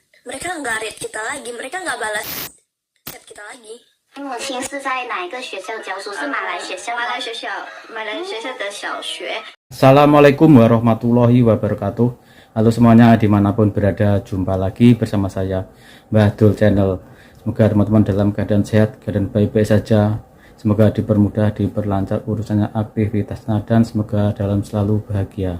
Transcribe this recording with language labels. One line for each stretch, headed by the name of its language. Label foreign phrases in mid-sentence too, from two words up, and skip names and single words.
Indonesian: mereka nggak read kita lagi, mereka nggak balas chat kita lagi.
Chinese: 母亲是在哪一个学校教书？是马来学校吗？马来学校的小学。
Arabic: السلام عليكم ورحمة الله وبركاته.
Indonesian: Halo semuanya dimanapun berada, jumpa lagi bersama saya Mbah Dul Channel. Semoga teman-teman dalam keadaan sehat, keadaan baik-baik saja. Semoga dipermudah, diperlancar urusannya, aktivitasnya, dan semoga dalam selalu bahagia.